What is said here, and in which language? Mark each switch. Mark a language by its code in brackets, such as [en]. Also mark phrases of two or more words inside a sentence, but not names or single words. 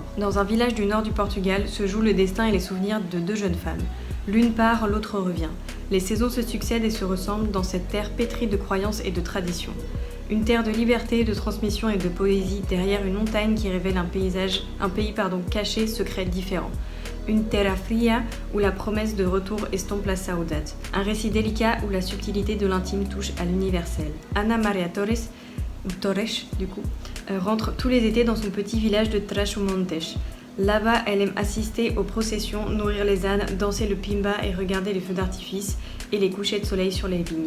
[fr] Dans un village du nord du Portugal se jouent le destin et les souvenirs de 2 jeunes femmes. L'une part, l'autre revient. Les saisons se succèdent et se ressemblent dans cette terre pétrie de croyances et de traditions. Une terre de liberté, de transmission et de poésie derrière une montagne qui révèle un pays caché, secret, différent. Une [pt] terra fria [fr] où la promesse de retour estompe la saudade. Un récit délicat où la subtilité de l'intime touche à l'universel. Ana Maria Torres, ou Torres du coup, rentre tous les étés dans son petit village de Trás-os-Montes. Là-bas, elle aime assister aux processions, nourrir les ânes, danser le pimba et regarder les feux d'artifice et les couchers de soleil sur les vignes.